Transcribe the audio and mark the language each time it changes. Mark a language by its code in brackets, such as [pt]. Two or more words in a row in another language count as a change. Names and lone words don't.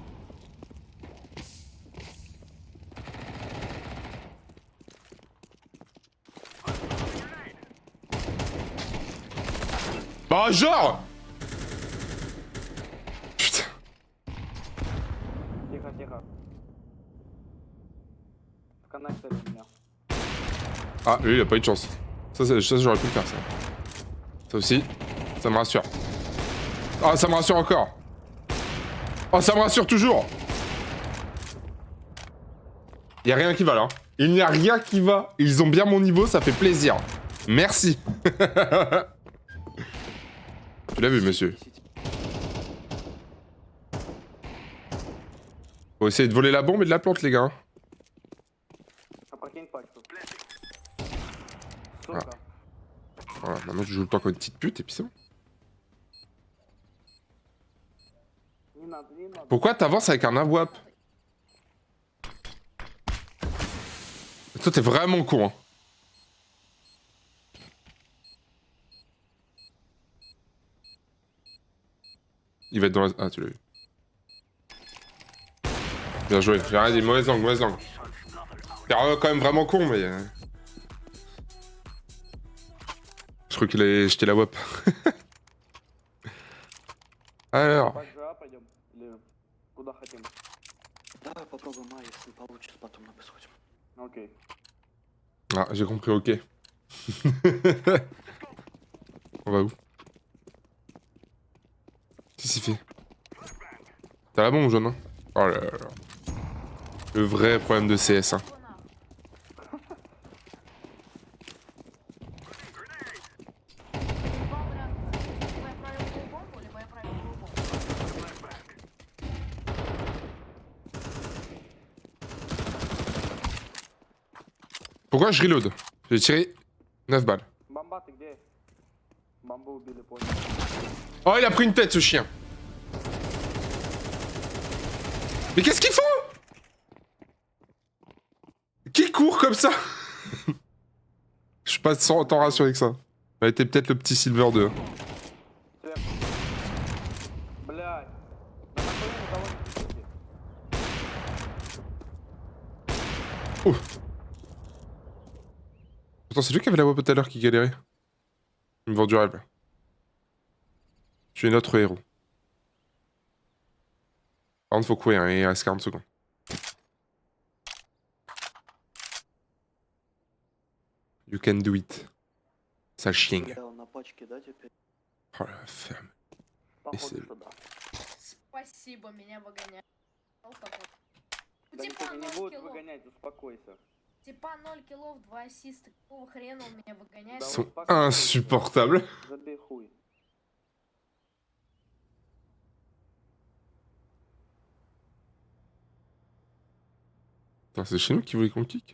[fr] Bah genre. Putain. [ru] Тихо, тихо. В коннекторе у меня. [fr] Ah, lui il a pas eu de chance. Ça j'aurais pu le faire ça. Ça aussi, ça me rassure. Ah, ça me rassure encore. Oh, ça me rassure toujours. Y a rien qui va là. Il n'y a rien qui va. Ils ont bien mon niveau, ça fait plaisir. Merci. Tu l'as vu, monsieur. Faut essayer de voler la bombe et de la plante, les gars. [ru] Опрокинь пачку. Сука. [fr] Voilà, maintenant tu joues le temps comme une petite pute et puis c'est bon. [ru] Не надо, не надо. [fr] Pourquoi t'avances avec un AWAP? Toi t'es vraiment con, hein. Il va être dans la... Ah, tu l'as vu. Bien joué. J'ai rien dit. Mauvaise langue, mauvaise langue. T'es quand même vraiment con, mais... Je crois qu'il allait jeter la WAP. Alors... [ru] Пак ЖА пойдем? Или куда хотим? Давай попробуем, а если не получится, потом мы сходим. Окей. [fr] Ah, j'ai compris, ok. On va où? Qu'est-ce qu'il fait? T'as la bombe, jaune, hein? Oh là là là. Le vrai problème de CS, hein. [ru] Два варианта. Либо я правильную бомбу, либо я правильную бомбу. [fr] Pourquoi je reload? J'ai tiré 9 balles. [ru] Бомба, ты где? Бомбу убили, понял. [fr] Oh, il a pris une tête, ce chien. Mais qu'est-ce qu'ils font? Qui court comme ça? Je suis pas tant rassuré que ça. Ça a été peut-être le petit Silver 2. [ru] Сверху. Блядь. Да нахуя никого не пишите? [fr] Attends, c'est lui qui avait la voix tout à l'heure qui galérait. Il me vend du rêve. Tu es notre héros. Par contre, faut courir, hein, il reste 40 secondes. [en] You can do it. [fr] Sale chien. [ru] Да, на пачке, да, теперь? [fr] Oh la ferme. [ru] Походу, [fr] c'est- [ru] что да. Спасибо, меня выгоняют. Алкоголь. У Да типа никто не 0 будет киллов. выгонять, успокойся. Типа 0 киллов, 2 ассиста. Какого хрена он меня выгоняет? Да [fr] Ils sont [ru] успокойся. [fr] insupportables. [ru] Забей хуй. [fr] Putain, c'est chez nous qui voulait qu'on kick.